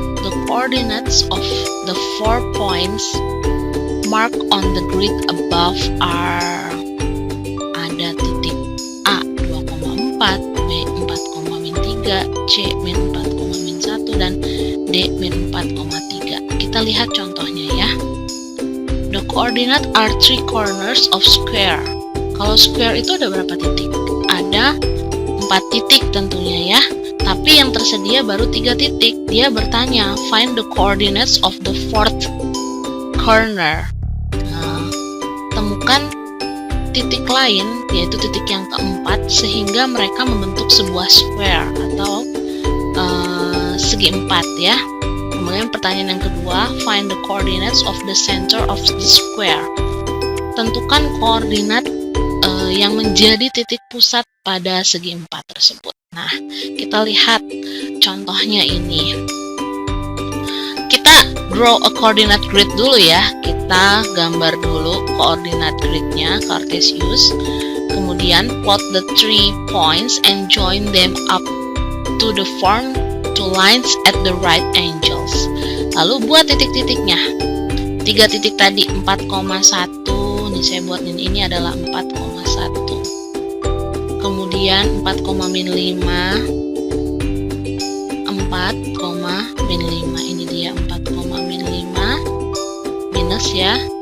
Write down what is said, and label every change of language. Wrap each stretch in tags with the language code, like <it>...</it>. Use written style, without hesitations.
<en>The coordinates of the 4 points marked on the grid above are</en> <id>ada titik A 2,4, B 4,3, C min 4,1 dan D min 4,3. Kita lihat contohnya ya.</id> <en>The coordinate are 3 corners of square.</en> <id>Kalau square itu ada berapa titik? Ada 4 titik tentunya ya. Tapi yang tersedia baru 3 titik. Dia bertanya,</id> <en>find the coordinates of the 4th corner.</en> <id>Nah, temukan titik lain, yaitu titik yang keempat, sehingga mereka membentuk sebuah square atau segi 4 ya. Kemudian pertanyaan yang kedua,</id> <en>find the coordinates of the center of the square.</en> <id>Tentukan koordinat yang menjadi titik pusat pada segi 4 tersebut. Nah, kita lihat contohnya ini. Kita</id> <en>draw a coordinate grid</en> <id>dulu ya. Kita gambar dulu coordinate gridnya, Cartesius.</id> <en>Kemudian plot the 3 points and join them up to the form 2 lines at the right angles.</en> <id>Lalu buat titik-titiknya. 3 titik tadi 4,1. Ini saya buat ini adalah 4,1. Kemudian 4,-5. 4,-5. Ini dia 4,-5 minus ya.</id>